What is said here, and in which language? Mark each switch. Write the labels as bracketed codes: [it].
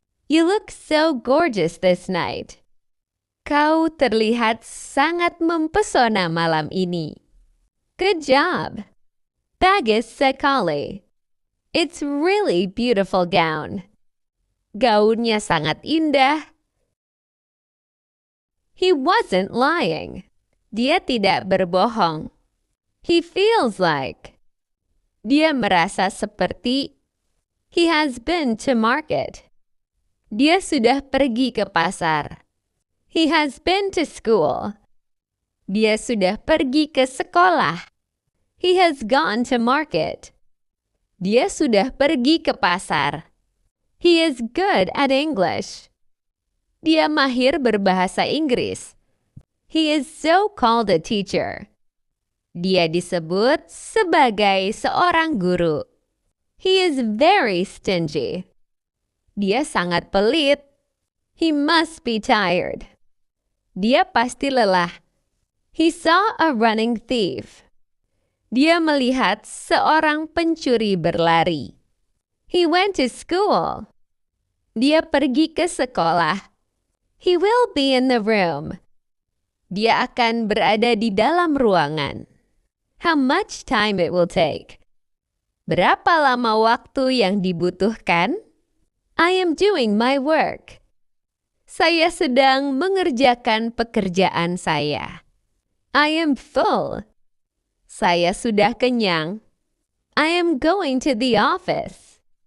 [en] You look so gorgeous this night. [id] Kau terlihat sangat mempesona malam ini. [en] Good job. [id] Bagus sekali. [en] It's really beautiful gown. [id] Gaunnya sangat indah. [en] He wasn't lying. [id] Dia tidak berbohong. [en] He feels like. [id] Dia merasa seperti. [en] He has been to market. [id] Dia sudah pergi ke pasar. [en] He has been to school. [id] Dia sudah pergi ke sekolah. [en] He has gone to market. [id] Dia sudah pergi ke pasar. [en] He is good at English. [id] Dia mahir berbahasa Inggris. [en] He is so-called a teacher. [id] Dia disebut sebagai seorang guru. [en] He is very stingy. [id] Dia sangat pelit. [en] He must be tired. [id] Dia pasti lelah. [en] He saw a running thief. [id] Dia melihat seorang pencuri berlari. [en] He went to school. [id] Dia pergi ke sekolah. [en] He will be in the room. [id] Dia akan berada di dalam ruangan. [en] How much time it will take? [id] Berapa lama waktu yang dibutuhkan? [en] I am doing my work. [id] Saya sedang mengerjakan pekerjaan saya. [en] I am full. [id] Saya sudah kenyang. [en] I am going to the office.